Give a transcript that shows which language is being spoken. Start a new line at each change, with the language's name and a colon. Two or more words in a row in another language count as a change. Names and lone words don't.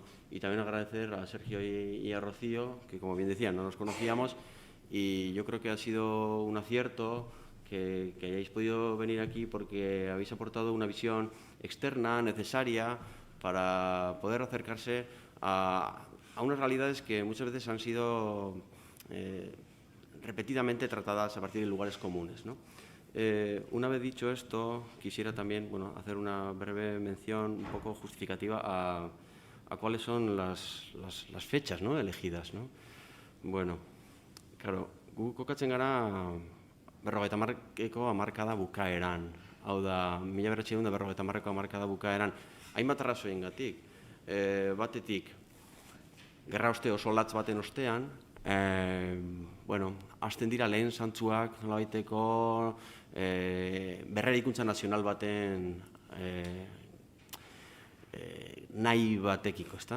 Spanish: Y también agradecer a Sergio y a Rocío, que, como bien decían, no nos conocíamos, y yo creo que ha sido un acierto que hayáis podido venir aquí porque habéis aportado una visión externa, necesaria, para poder acercarse a unas realidades que muchas veces han sido repetidamente tratadas a partir de lugares comunes, ¿no? Una vez dicho esto, quisiera también hacer una breve mención un poco justificativa a cuáles son las fechas, ¿no? elegidas, ¿no?
Basque: Bueno, claro, gu kokatzen gara 50ko hamarkada bukaeran. Hau da, 1950ko hamarkada bukaeran. Hainbat arrazoiengatik. Batetik, gerra oste oso latz baten ostean, hasten dira lehen zantzuak nolabaiteko berreraikuntza nazional baten nahi batekiko, ezta?